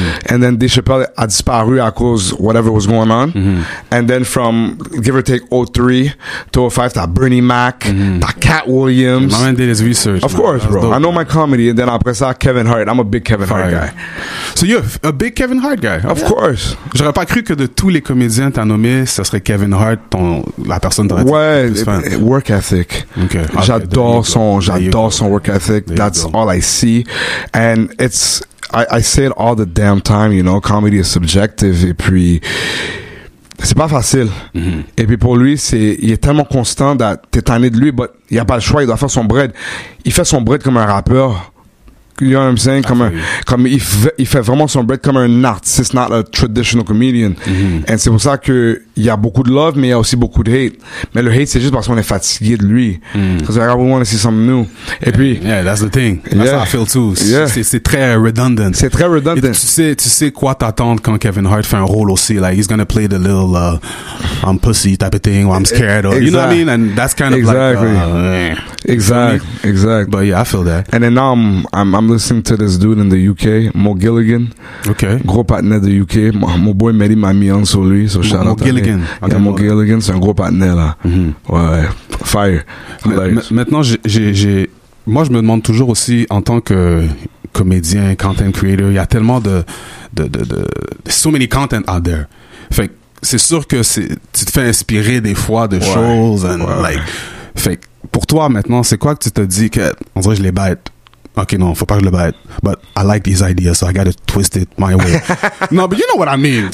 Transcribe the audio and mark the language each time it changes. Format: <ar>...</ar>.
<en>And then Dave Chappelle</en> <fr>a disparu à cause</fr> <en>whatever was going on. And then from, give or take, 03 to 05,</en> <fr>t'as Bernie Mac, t'as Cat Williams.</fr> <en>My man did his research. Of course, bro. Dope. I know my comedy. And then</en> <fr>après ça,</fr> <en>Kevin Hart. I'm a big Kevin Hart guy. So you're a big Kevin Hart guy. Of course.</en> <fr>J'aurais pas cru que de tous les comédiens t'as nommé, ce serait Kevin Hart, la personne de</fr> <en>work ethic. Okay.</en> <fr>J'adore son work ethic.</fr> <en>That's all I see. And I say it all the damn time, you know, comedy is subjective.</en> <fr>Et puis, c'est pas facile. Et puis pour lui, il est tellement constant, t'es tanné de lui, but il a pas le choix, il doit faire son bread. Il fait son bread comme un rappeur.</fr> <en>You know what I'm saying?</en> <fr>Comme il fait vraiment son bread comme un artiste,</fr> <en>not a traditional comedian.</en> <fr>Et c'est pour ça que il y a beaucoup de love, mais il y a aussi beaucoup de hate. Mais le hate, c'est juste parce qu'on est fatigué de lui. Parce que</fr> <en>we want to see something new.</en> <fr>Et puis,</fr> <en>yeah, that's the thing. That's how I feel too.</en> <fr>C'est très redundant. C'est très redundant. Et tu sais quoi t'attendre quand Kevin Hart fait un rôle aussi.</fr> <en>Like, he's gonna play the little, I'm pussy type of thing, or I'm scared, or, you know what I mean? And that's kind of</en> <fr>Exact.</fr> <en>But yeah, I feel that. And then now I'm listening to this dude in the UK, Mo Gilligan. Okay.</en> <fr>Gros partenaire de UK. Mon boy Mehdi m'a mis en sur lui.</fr> <en>So shout out Gilligan.</en> <fr>Okay, Mo Gilligan, c'est un gros partenaire là. Ouais. Fire. Maintenant, moi, je me demande toujours aussi, en tant que comédien, content creator, il y a tellement de</fr> <en>so many content out there.</en> <fr>Fait que c'est sûr que tu te fais inspirer des fois de choses. Fait que pour toi, maintenant, c'est quoi que tu te dis que, on dirait, je les bête? OK, non, faut pas que je le batte.</fr> <en>But I like these ideas, so I gotta twist it my way. Non, but you know what I mean.</en>